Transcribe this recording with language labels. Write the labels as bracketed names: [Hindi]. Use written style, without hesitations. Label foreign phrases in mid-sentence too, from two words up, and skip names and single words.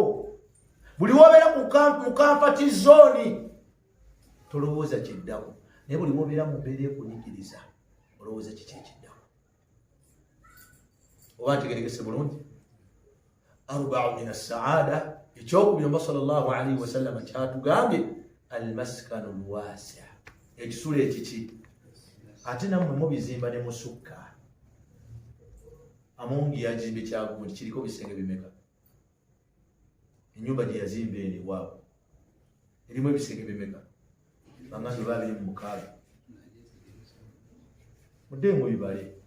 [Ganda] Buli wobeera mu [English] kamfati zooni [Ganda] tolowooza kiddako, naye buli wobeera mu mbeera ekunyigiriza olowooza kiki ekiddako. Oba ntegerekese bulungi. 4 [Arabic] من السعادة, [Ganda] ekyokubiri Mubaka [Arabic] صلى الله عليه وسلم [Ganda] kyatugambye [Arabic] المسكن الواسع', [Ganda] ekisula ekiki. Ate nammwe mubizimba ne musukka. Amongi yazimbe Kyagundi kiriko bisenge bimeka? Ennyumba gye yazimba eno ewaabwe erimu ebisenge bimeka? Bang'ambi 26. Mudde mu bibale.